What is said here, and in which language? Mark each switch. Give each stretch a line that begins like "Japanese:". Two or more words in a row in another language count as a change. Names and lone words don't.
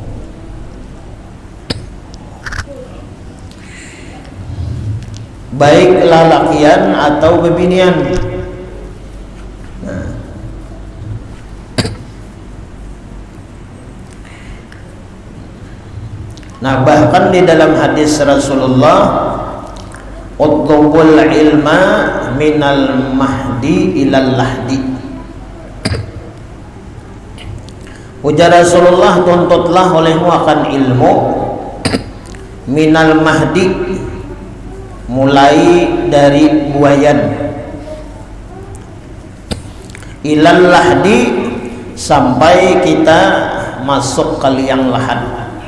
Banjar: Baik lalakian atau bebinian. Nah, bahkan di dalam hadis Rasulullah,
Arabic: اطلبوا العلم من المهد إلى اللحد.
Banjar: Ujar Rasulullah, tuntutlah olehmu akan ilmu
Arabic: من المهد,
Banjar: mulai dari buayan,
Arabic: إلى اللحد,
Banjar: sampai kita masuk ke liang lahat.